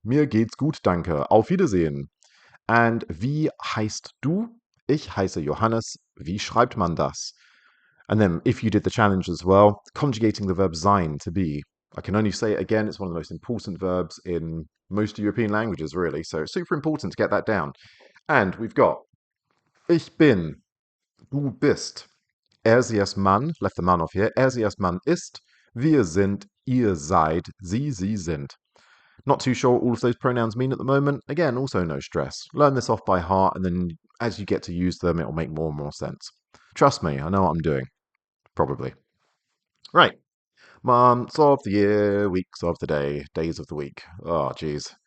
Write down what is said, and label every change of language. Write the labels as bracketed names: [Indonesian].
[German] Mir geht's gut, danke. Auf Wiedersehen. And wie heißt du? Ich heiße Johannes. Wie schreibt man das? [English] And then, if you did the challenge as well, conjugating the verb sein, to be. I can only say it again, it's one of the most important verbs in most European languages, really. So it's super important to get that down. And we've got [German] Ich bin, du bist. Sie ist Mann, [English] left the man off here. [German] Sie ist Mann ist. Wir sind, ihr seid, sie sind. [English] Not too sure what all of those pronouns mean at the moment. Again, also no stress. Learn this off by heart, and then as you get to use them, it'll make more and more sense. Trust me, I know what I'm doing. Probably. Right. Months of the year, weeks of the day, days of the week. Oh, geez.